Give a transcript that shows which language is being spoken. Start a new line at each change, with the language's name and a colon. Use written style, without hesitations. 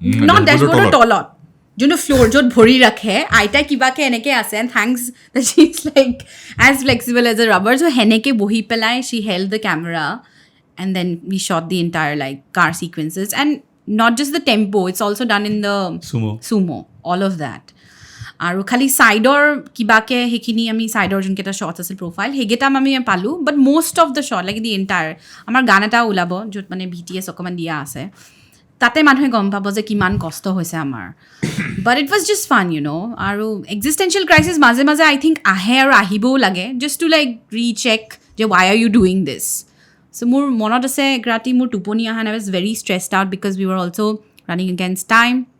English: note
Assamese: ডেছবৰ্ডৰ তলত যোনটো floor য'ত ভৰি ৰাখে আইতাই কিবাকৈ এনেকৈ আছে
English: and thanks that she is like as flexible as a rubber so'
Assamese: সেনেকৈ বহি পেলাই
English: She held the camera and then we shot the entire like car sequences and not just the tempo, it's also done in the sumo, all of that.
Assamese: আৰু খালি ছাইডৰ কিবাকে সেইখিনি আমি ছাইডৰ যোনকেইটা শ্বৰ্টছ আছিল প্ৰফাইল সেইকেইটা আমি পালোঁ
English: but most of the short like the entire
Assamese: আমাৰ গান এটা ওলাব য'ত মানে BTS অকণমান দিয়া আছে তাতে মানুহে গম পাব যে কিমান কষ্ট হৈছে আমাৰ
English: but it was just fun
Assamese: আৰু এক্সিষ্টেঞ্চিয়েল ক্ৰাইচিছ মাজে মাজে
English: I think
Assamese: আহে আৰু আহিবও লাগে
English: just to like recheck যে why are you doing this
Assamese: চ' মোৰ মনত আছে এক ৰাতি মোৰ টোপনি অহা নাই
English: was very stressed out because we were also' running against time